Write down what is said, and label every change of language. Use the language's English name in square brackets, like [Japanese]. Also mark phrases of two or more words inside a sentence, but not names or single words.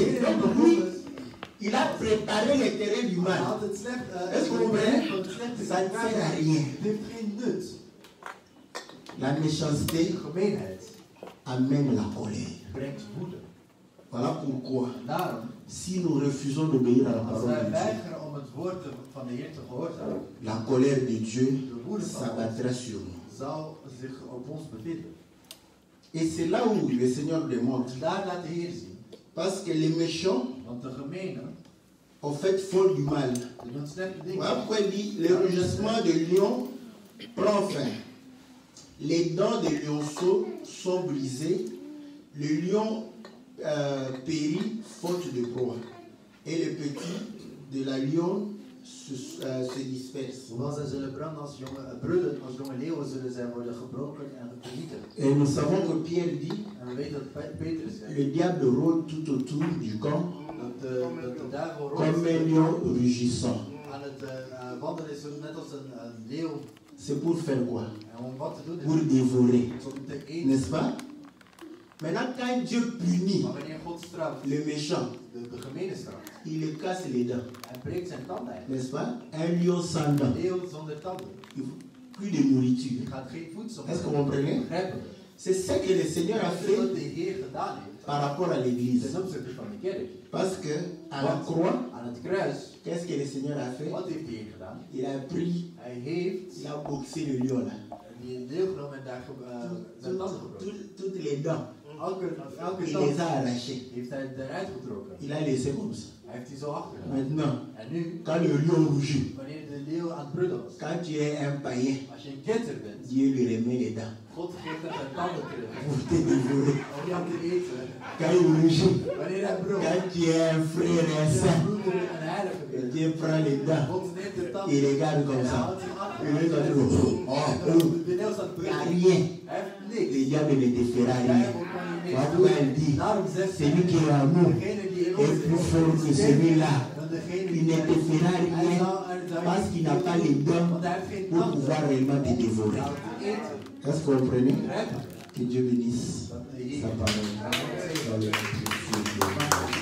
[French] Donc lui, il a préparé le terrain du mal. Est-ce que vous comprenez? Ça ne sert à rien. La méchanceté amène la colère. Voilà pourquoi, [Dutch] En daarom, [French] si nous refusons d'obéir à la [Dutch] als [French] parole [Dutch] wij [French] de Dieu, [Dutch] weigeren om het woord van de Heer te gehoorzamen, [French] la colère de Dieu [Dutch] de woede van God [French] s'abattra sur nous. [Dutch] zal zich op ons bevinden. [French] Et c'est là où le Seigneur démontre. [Dutch] En daar laat de Heer zien, [French] Parce que les méchants, [Dutch] want de gemenen, [French] en fait, font du mal. [Dutch] die doen slechte dingen. [French] Voilà pourquoi il dit, le rugissement de lion prend fin. Les dents des lionceaux sont brisées. Le lion périt faute de proie. Et les petits de la lionne se dispersent. [Dutch] Hoewel zij zullen brullen als jonge leeuwen, zullen zij worden gebroken en vernietigd. [French] Et nous savons que Pierre dit, [Dutch] En we weten dat Petrus zegt, [French] le diable rôde tout autour du camp [Dutch] dat de duivel [French] comme un lion rugissant. [Dutch] aan het wandelen is net als een leeuw. [French] C'est pour faire quoi? [Dutch] En om wat te doen [French] Pour [Dutch] is [French] dévorer. [Dutch] om te eten. [French] N'est-ce pas? Maintenant, quand Dieu punit [Dutch] Maar wanneer God straft, [French] le méchant, [Dutch] de gemene straft, [French] il le casse les dents. [Dutch] hij breekt zijn tanden uit. [French] N'est-ce pas? Un lion sans dents. [Dutch] Een leeuw zonder tanden. [French] Plus de nourriture. [Dutch] Je gaat geen voedsel [French] Est-ce que vous comprenez? [Dutch] begrijpen. [French] C'est ce que le Seigneur a [Dutch] Dat is [French] fait [Dutch] wat de Heer gedaan heeft [French] par rapport à l'église. [Dutch] ten opzichte van de kerk. [French] Parce que à la croix, [Dutch] Aan het kruis, [French] qu'est-ce que le Seigneur a fait? [Dutch] wat heeft de Heer gedaan? [French] Il a pris, [Dutch] Hij heeft [French] il a boxé le lion là. [Dutch] die leeuw genomen en daar zijn tanden gebroken. [French] Toutes les dents, [Dutch] Elke [French] il [Dutch] tand [French] les a arrachées. [Dutch] heeft hij eruit getrokken. [French] Il a laissé comme ça. [Dutch] Hij heeft die zo achtergelaten. [French] Maintenant, [Dutch] En nu, [French] quand le lion rougit, [Dutch] wanneer de leeuw aan het brullen was, [French] quand tu es un païen, [Dutch] als je een ketter bent, [French] Dieu lui remet les dents [Dutch] God geeft hem zijn tanden terug [French] pour te dévorer. [Dutch] om jou te eten. [French] Quand il rougit, [Dutch] Wanneer hij brult, [French] quand tu es un frère et un [Dutch] als je [French] saint, [Dutch] een broeder en heilige bent, [French] Dieu prend les dents, [Dutch] God neemt de tanden [French] il regarde [Dutch] en [French] comme [Dutch] hij [French] ça. [Dutch] houdt zich achter. [French] Il regarde comme ça. [Dutch] En Oh, dan oh, ben je aan het [French] il n'y a [Dutch] brullen. [French] rien. [Dutch] Hij heeft niks. [French] Le diable ne te fera [Dutch] De [French] rien. [Dutch] duivel kan je niks [French] Voilà pourquoi elle [Dutch] doen. [French] dit, [Dutch] Daarom zegt [French] celui qui [Dutch] hij, [French] est en nous [Dutch] degene die in [French] est [Dutch] ons [French] plus [Dutch] is, [French] fort que [Dutch] is [French] celui-là. [Dutch] dan degene [French] Il [Dutch] die [French] ne te fera [Dutch] Hij [French] rien [Dutch] zou [French] parce qu'il n'a pas les dents [Dutch] want hij heeft geen [French] pour [Dutch] tanden [French] pouvoir réellement te [Dutch] om [French] dévorer. [Dutch] jou te eten. [French] Est-ce que vous comprenez? [Dutch] Begrijp je? [French] Que Dieu bénisse [Dutch] Dat de Heer [French] sa parole. [Dutch] jou zegen. [French] Dans le nom de Jésus.